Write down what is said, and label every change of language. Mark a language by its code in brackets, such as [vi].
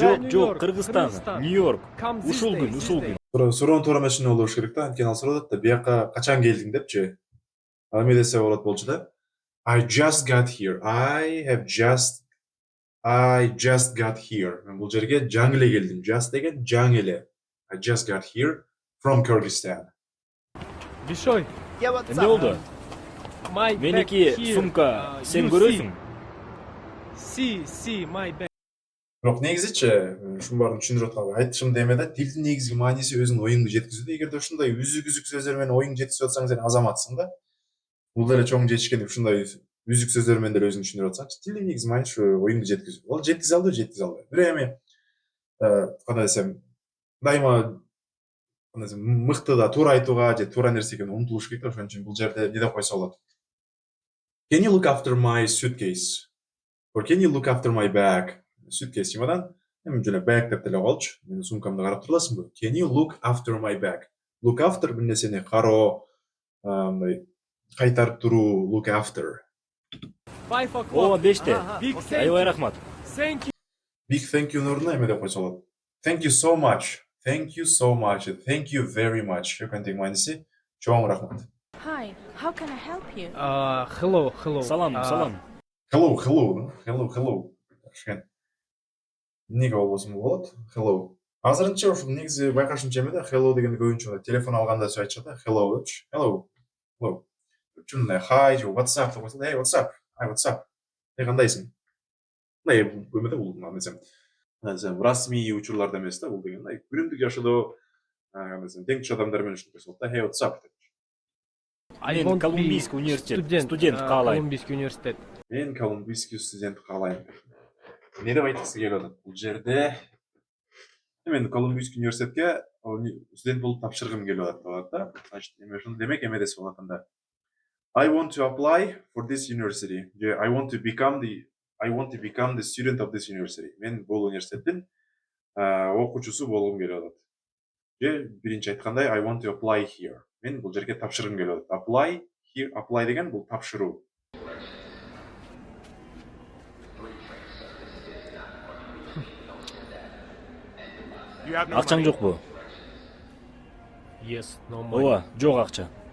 [ky] Жок, Кыргызстан, Нью-Йорк. Ушул күн. Суроонун туура эмес болуш керек да. Анткени ал сурап да бияка качан келдиң депчи. Ал эме десе болот болчу да. [en] I just got here. I just got here. [ky] Мен бул жерге жаңы эле келдим. Just деген жаңы эле. [en] I just got here from Kyrgyzstan. Бешой. Yeah, what's [ky] Эмне болду? Меники сумка сен көрөсүң? [en] See, my bag. [ky] Бирок негизичи ушунун баарын түшүндүрүп атканга айтышым деме да, тилдин негизги мааниси өзүнүн оюңду жеткизүү. Эгерде ушундай үзүк сөздөр менен оюңду жеткизип атсаң, сен азаматсың да. Бул деле чоң жетишкен деп ушундай үзүк сөздөр менен деле өзүңдү түшүндүрүп атсаң, тилдин негизги мааниси оюңду жеткизүү. Ал жеткизе алды. Бирок эми кандай десем, дайыма мыкты да туура айтууга же туура нерсеге умтулуш керек да. Ошон үчүн бул жерде эмне деп койсо болот? [en] Can you look after my suitcase? Or can you look after my bag? [ky] Suitcase чемодан. Эми жана bag деп деле коелучу. Менин сумкамды карап турасыңбы? [en] Can you look after my bag? [ky] Look after бир нерсени кароо, мындай кайтарып туруу, look after. [en] 5 o'clock. [ky] Ооба, 5те. Аябай рахмат. [en] Thank you. Big thank you [ky] ордуна эме деп койсо болот. [en] Thank you so much. Thank you so much. Thank you very much. [ky] Өкөнтең мааниси чоң рахмат. [en] Hi, how can I help you? Hello. [ky] Салам. Hello. Эмнеге болбосун болот? Hello. Азырынча ушул негизи байкашымча эме да, hello дегенди көбүнчө телефон алганда сөз айтышат да, hello депчи. Hello. Чын [en] hi, what's up [ky] деп койсо, [en] hey, what's up? what's up? [ky] Кандайсың? Мындай өмөдө бул десем расмий учурларда эмес да, бул деген күнүмдүк жашоодо тең туш адамдар менен ушинтип койсок да, [en] hey what's up [ky] деп. Мен Колумбийский университет студент каалайм. Колумбийский университет. Мен Колумбийский студент каалайм. Эмне деп айткысы келип атат бул жерде? Мен Колумбийский университетке студент болуп тапшыргым келип атат да. Значит, эме ошону демек эме десе болот анда. [en] I want to apply for this university. I want to become the student of this university. [ky] Мен бул университеттин окуучусу болгум келип атат. Же биринчи айткандай [en] I want to apply here. [ky] Мен бул жерге тапшыргым келип атат. [en] Apply here, [ky] apply деген бул тапшыруу. Акчаң жокпу? [en] Yes, no money. [ky] Ооба, жок акча.